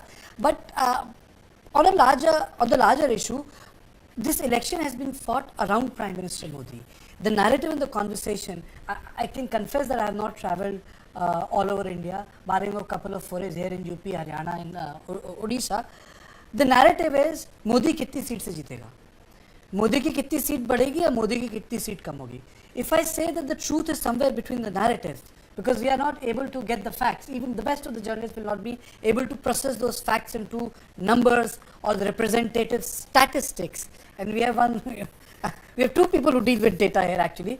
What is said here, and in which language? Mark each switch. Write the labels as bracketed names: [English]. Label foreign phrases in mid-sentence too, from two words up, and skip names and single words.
[English] But on the larger issue, this election has been fought around Prime Minister Modi. The narrative in the conversation, I can confess that I have not travelled all over India, barring a couple of forays here in UP, Haryana and Odisha. The narrative is [Hindi] मोदी कितनी सीट से जीतेगा, मोदी की कितनी सीट बढ़ेगी या मोदी की कितनी सीट कम होगी. [English] If I say that the truth is somewhere between the narratives, because we are not able to get the facts, even the best of the journalists will not be able to process those facts into numbers or the representative statistics. And we have we have two people who deal with data here actually.